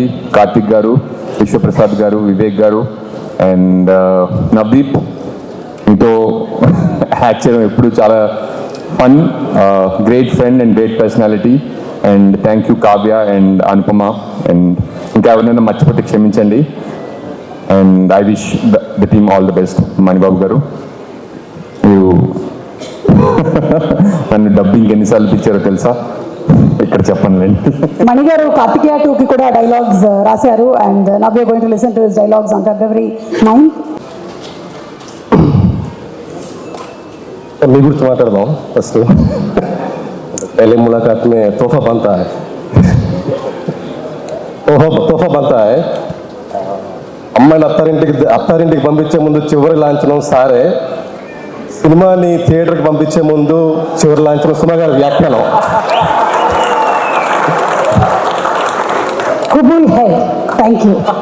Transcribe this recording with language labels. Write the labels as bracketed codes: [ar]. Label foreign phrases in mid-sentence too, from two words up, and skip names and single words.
[te] కార్తిక్ గారు, విశ్వప్రసాద్ గారు, వివేక్ గారు అండ్ నవదీప్, మీతో యాక్ట్ చేయడం ఎప్పుడు చాలా ఫన్. [en] Great friend and great personality. And thank you కావ్య and అనుపమ. [te] అండ్ ఇంకా ఎవరైనా మర్చిపోతే క్షమించండి. [en] And I wish the team all the best. [te] మణిబాబు గారు, మీరు నన్ను డబ్బింగ్ ఎన్నిసార్లు పిచ్చారో తెలుసా, ఇక్కడ చెప్పనులేండి. మణి గారు కార్తికేయ 2కి కూడా డైలాగ్స్ రాశారు. [en] And now we are going to listen to his dialogues on February 9th. [te] मी गुరించి మాట్లాడదాం ఫస్ట్. [hi] पहले मुलाकात में तोहफा बनता है, तोहफा बनता है. [te] అమ్మాయిని అత్తారింటికి పంపించే ముందు చివరి లాంఛనం సారే, సినిమాని థియేటర్కి పంపించే ముందు చివరి లాంఛనం సుమా గారి వ్యాఖ్యానం. [hi] क़ुबूल है, [en] Thank you.